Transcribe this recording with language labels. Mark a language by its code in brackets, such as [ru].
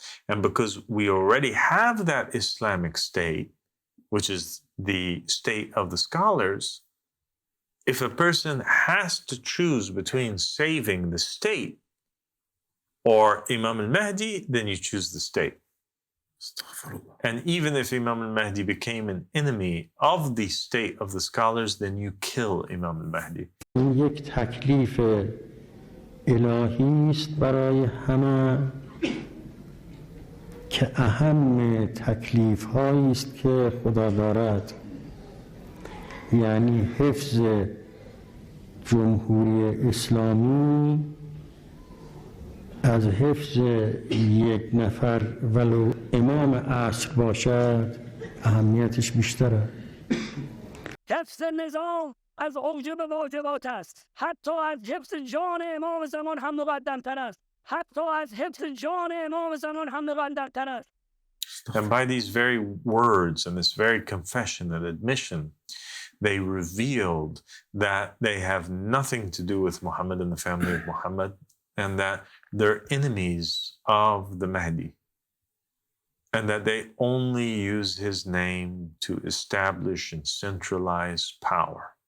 [en] And because we already have that Islamic state, which is the state of the scholars, if a person has to choose between saving the state or Imam al-Mahdi, then you choose the state. And even if Imam al-Mahdi became an enemy of the state of the scholars, then you kill Imam al-Mahdi. [fa] یک تکلیف الهی است برای همه که اهم تکلیف هایی است که خدا دارد، یعنی حفظ جمهوری اسلامی از حفظ یک نفر ولو امام عصر باشد اهمیتش بیشتره. حفظ نظام از اوجب واجبات است. حتی از حفظ جان امام زمان هم مقدم‌تر است. حتی از حفظ جان امام زمان هم مقدم‌تر است. [en] And by these very words and this very confession and admission, they revealed that they have nothing to do with Muhammad and the family of Muhammad, and that they're enemies of the Mahdi, and that they only use his name to establish and centralize power.